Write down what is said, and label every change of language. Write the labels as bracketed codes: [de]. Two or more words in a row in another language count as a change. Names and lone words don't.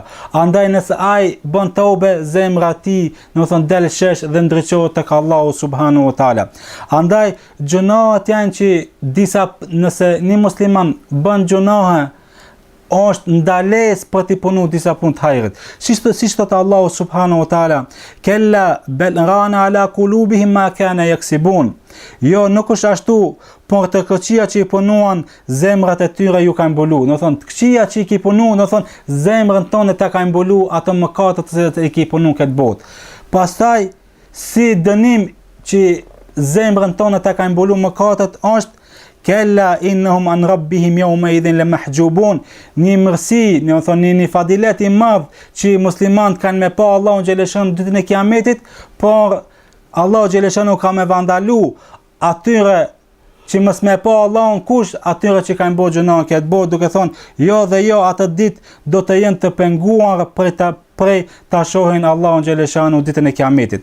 [sq] Andaj nëse ai bën tobe, zemra e tij domethënë del shesh dhe ndriçohet tek Allahu [ar] سبحانه وتعالى. [sq] Andaj gjunahet janë që nëse një musliman bën gjunahe, është ndales për t'i punu disa punë të hajrit. Si thot [ar] الله سبحانه وتعالى كلا بل ران على قلوبهم ما كانوا يكسبون. [sq] Jo, nuk është ashtu, por të këqia që i punuan, zemrat e tyre ju kanë mbulu. Do thonë, të këqia që i ki punu, do thonë, zemrën tonë të kanë mbulu ato mëkatet që i ki punu këtë botë. Pastaj, si dënim që zemrën tonë të kanë mbulu mëkatet, është [ar] كلا إنهم عن ربهم يومئذ لمحجوبون. [sq] Një mirësi, një fadilet i madh që muslimanët kanë me pa Allahun xhaleshanu ditën e Kiametit, por Allahu xhaleshanu ka me vandalu atyre që mos me pa Allahun, kush atyre që kanë bërë gjuna këtë botë, duke thonë jo dhe jo, atë ditë do të jenë të penguar prej ta shohin Allahun xhaleshanu ditën e Kiametit.